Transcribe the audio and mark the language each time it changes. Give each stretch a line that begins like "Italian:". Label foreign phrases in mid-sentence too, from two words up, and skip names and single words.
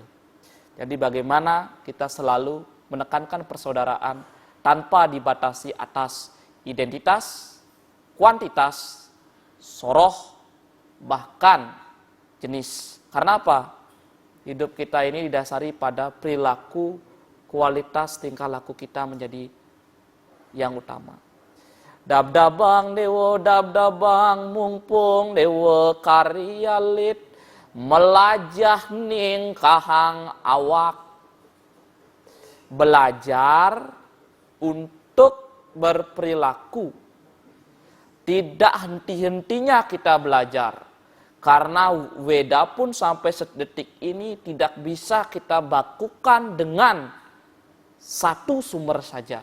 Indonesian: Jadi bagaimana kita selalu menekankan persaudaraan tanpa dibatasi atas identitas, kuantitas, soroh, bahkan jenis. Karena apa? Hidup kita ini didasari pada perilaku, kualitas tingkah laku kita menjadi yang utama.
Balinese: Dab-dabang dewa dab-dabang, mungpung dewa karyalit, melajah ning kahang awak.
Indonesian: Belajar untuk berperilaku. Tidak henti-hentinya kita belajar. Karena Weda pun sampai sedetik ini tidak bisa kita bakukan dengan satu sumber saja.